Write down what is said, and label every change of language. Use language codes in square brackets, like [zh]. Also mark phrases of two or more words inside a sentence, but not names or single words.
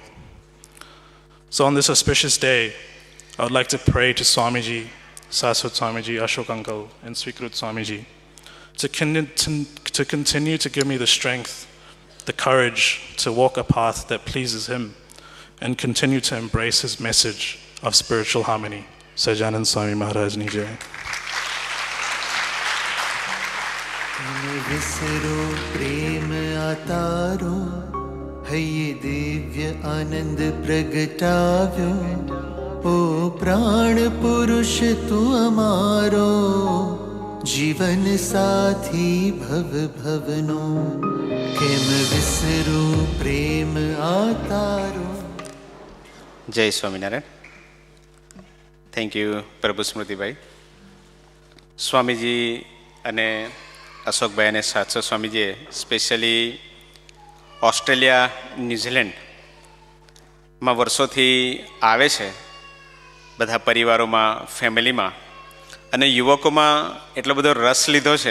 [en] So on this auspicious day, I would like to pray to Swamiji, Sasud Swamiji, Ashok Uncle, and Swikrut Swamiji to continue to give me the strength, the courage to walk a path that pleases him and continue to embrace his message of spiritual harmony. [gu] સહજાનંદ સ્વામી મહારાજ ની જય. વિસરો પ્રેમ આતારો હે યે દિવ્ય આનંદ પ્રગટાવ્યો ઓ પ્રાણ પુરુષ તૂ અમારો જીવન સાથી ભવ ભવનો કેમ વિસરો પ્રેમ આતારો. જય સ્વામિનારાયણ. [en] Thank you [gu] પ્રભુ સ્મૃતિભાઈ. સ્વામીજી અને અશોકભાઈ અને સાતસો સ્વામીજીએ સ્પેશિયલી ઓસ્ટ્રેલિયા, ન્યૂઝીલેન્ડમાં વર્ષોથી આવે છે, બધા પરિવારોમાં, ફેમિલીમાં, અને યુવકોમાં એટલો બધો રસ લીધો છે.